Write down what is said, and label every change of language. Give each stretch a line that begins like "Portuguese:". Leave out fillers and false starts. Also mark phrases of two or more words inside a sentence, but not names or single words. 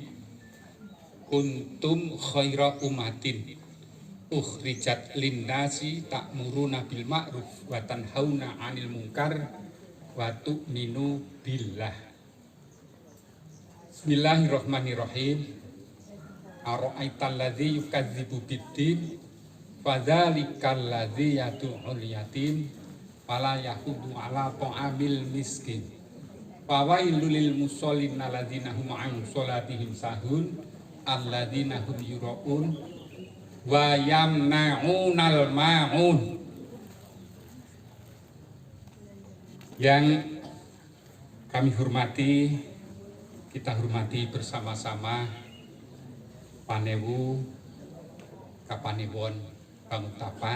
Arabic: كنتم خير أمة أخرجت للناس تأمرون بالمعروف وتنهون عن المنكر وتؤمنون بالله. بسم الله الرحمن الرحيم. أرأيت الذي يكذب بالدين فذلك الذي يدع اليتيم فلا يحض على طعام المسكين. فويل للمصلين الذين هم عن صلاتهم ساهون الذين هم يراءون ويمنعون الماعون.
Indonesian: Yang kami hormati, kita hormati bersama-sama Panewu Kapanewon Pangutapan.